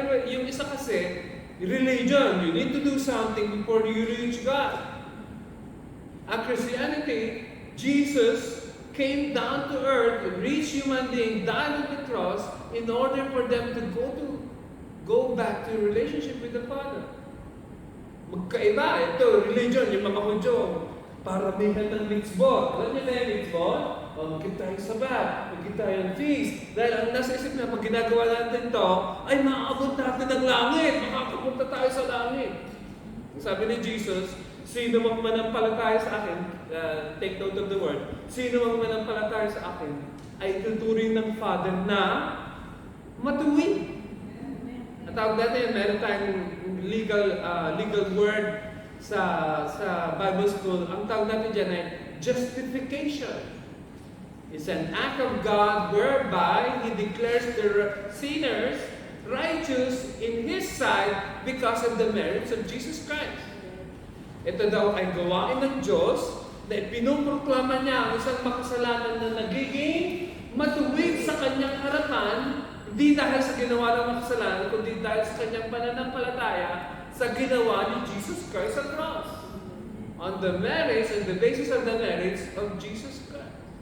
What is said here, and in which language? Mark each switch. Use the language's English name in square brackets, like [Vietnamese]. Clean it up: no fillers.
[Filipino] Yung isa kasi, [English] religion. You need to do something before you reach God. Ang Christianity, Jesus came down to earth, reached human being, died on the cross in order for them to go back to a relationship with the Father. [Filipino] Magkaiba. Ito, religion, yung mga Hudyo, paramihan ng mitzvot. Alam niyo na yung mitzvot? Magkita tayong sabat, magkita tayong feast. Dahil ang nasa isip na, pag ginagawa natin to, ay maaabot natin ng langit. Makakapunta tayo sa langit. Sabi ni Jesus, sino mang manampalataya sa akin, [English] take note of the word, [Filipino] sino mang manampalataya sa akin, ay tuturing ng Father na matuwid. At tawag natin, meron tayong legal word sa Bible school. Ang tawag natin dyan ay justification. [English] It's an act of God whereby He declares the sinners righteous in His sight because of the merits of Jesus Christ. [Filipino] Ito daw ay gawain ng Diyos na ipinoproklama niya ang isang makasalanan na nagiging matuwid sa kanyang harapan, hindi dahil sa ginawa ng makasalanan, kundi dahil sa kanyang pananampalataya sa ginawa ni Jesus Christ sa cross. [English] On the merits and the basis of the merits of Jesus Christ.